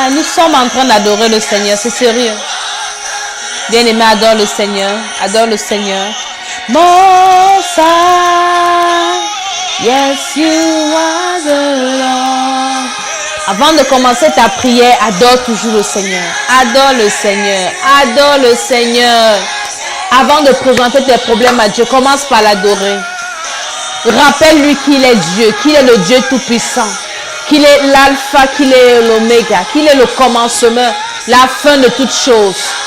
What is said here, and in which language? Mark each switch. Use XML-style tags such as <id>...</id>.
<fr>Nous sommes en train d'adorer le Seigneur, c'est sérieux. Bien-aimé, adore le Seigneur. Adore le Seigneur.</fr> <en>Most High, yes, you are the Lord.</en> <fr>Avant de commencer ta prière, adore toujours le Seigneur. Adore le Seigneur. Adore le Seigneur. Avant de présenter tes problèmes à Dieu, commence par l'adorer. Rappelle-lui qu'il est Dieu, qu'il est le Dieu Tout-Puissant, qu'il est l'alpha, qu'il est l'oméga, qu'il est le commencement, la fin de toutes choses.</fr>